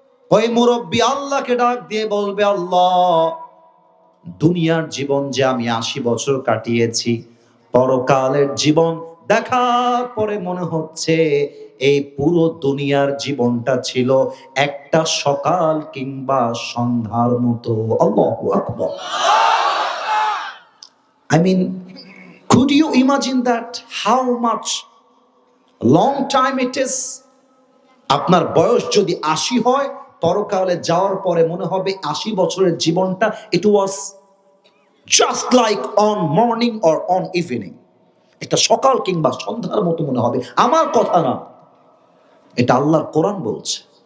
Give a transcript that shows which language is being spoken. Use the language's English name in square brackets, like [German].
[Bangla] ওই মুরব্বী আল্লাহকে ডাক দিয়ে বলবে, আল্লাহ দুনিয়ার জীবন যে আমি 80 বছর কাটিয়েছি, পরকালের জীবন দেখার পরে মনে হচ্ছে এই পুরো দুনিয়ার জীবনটা ছিল একটা সকাল কিংবা সন্ধ্যার মতো। আল্লাহু আকবার। [English] I mean, could you imagine that how much long time it is? [Bangla] আপনার বয়স যদি 80 হয়, পরকালে যাওয়ার পরে মনে হবে 80 বছরের জীবনটা [English] it was just like on morning or on evening, [Bangla] একটা সকাল কিংবা সন্ধ্যার মতো মনে হবে। আমার কথা না, এটা আল্লাহর কোরআন বলছে।